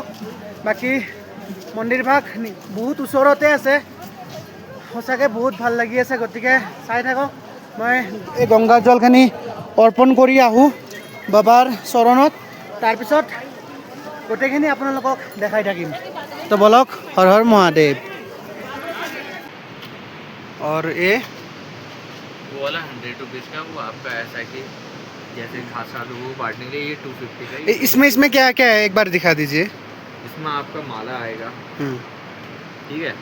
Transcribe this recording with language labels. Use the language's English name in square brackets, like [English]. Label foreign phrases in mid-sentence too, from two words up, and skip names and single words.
[Assamese] বাকী মন্দিৰভাগ বহুত ওচৰতে আছে, সঁচাকৈ বহুত ভাল লাগি আছে, গতিকে চাই থাকক। মই এই গংগা জলখিনি অৰ্পণ কৰি আহোঁ বাবাৰ চৰণত, তাৰপিছত গোটেইখিনি আপোনালোকক দেখাই থাকিম। তো বলক, হৰ হৰ মহাদেৱ। [Hindi] और ये वो वाला 100 रुपीज़ का, वो आपका ऐसा कि जैसे खासा तो वो बांटने के लिए ये 250 का ही। इसमें क्या क्या है, एक बार दिखा दीजिए। इसमें आपका माला आएगा, ठीक है।